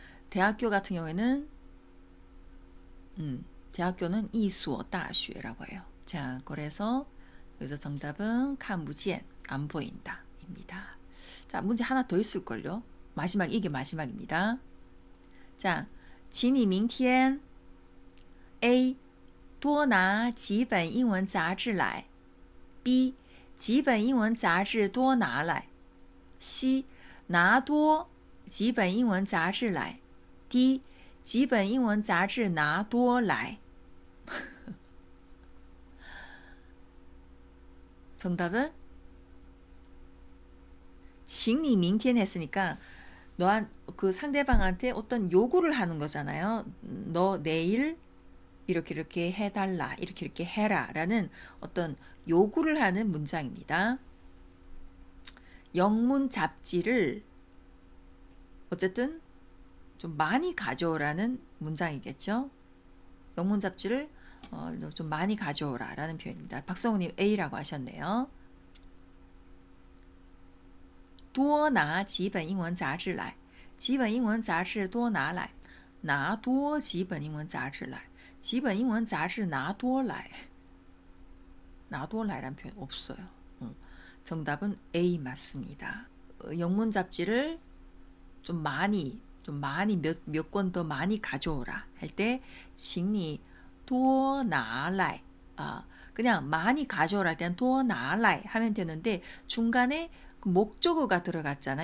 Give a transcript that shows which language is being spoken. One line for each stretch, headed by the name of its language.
Korean: 대학교 같은 경우에는 대학교는 이수어 다슈라고 해요. 자, 그래서 여기서 정답은 看不见, 안 보인다 입니다. 자, 문제 하나 더 있을걸요. 이게 마지막입니다.
Chinese: 자, 请你明天 A 多拿几本英文杂志来 B 几本英文杂志多拿来 C 拿多几本英文杂志来 D 几本英文杂志拿多来
Korean: 정답은
Chinese: 请你明天
Korean: 했으니까 그 상대방한테 어떤 요구를 하는 거잖아요. 너 내일 이렇게 해달라, 이렇게 해라 라는 어떤 요구를 하는 문장입니다. 영문 잡지를 어쨌든 좀 많이 가져오라는 문장이겠죠. 영문 잡지를 좀 많이 가져오라 라는 표현입니다. 박성우님 A라고 하셨네요.
Chinese: 多拿几本英文杂志来几本英文杂志多拿来拿多几本英文杂志来几本英文杂志拿多来拿多来
Korean: 라는 표현 없어요. 정답은 A 맞습니다. 영문 잡지를 좀 많이 몇 권 더 많이 가져오라 할 때
Chinese: 请你多拿来
Korean: 그냥 많이 가져오라 할 때는 多拿来 하면 되는데 중간에 목적어가 들어갔잖아.